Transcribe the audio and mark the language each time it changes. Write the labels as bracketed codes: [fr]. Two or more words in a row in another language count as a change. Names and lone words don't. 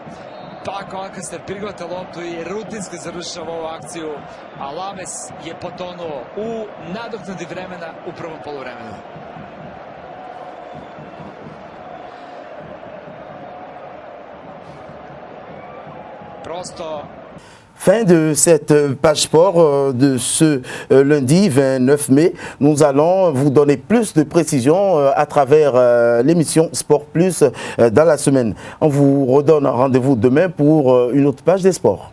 [sr] Pako Alcacer prihvata loptu i rutinski završava ovu akciju, a Alaves je potonuo u nadoknadi vremena u prvom poluvremenu. Prosto [fr] Fin de cette page sport de ce lundi 29 mai. Nous allons vous donner plus de précisions à travers l'émission Sport Plus dans la semaine. On vous redonne rendez-vous demain pour une autre page des sports.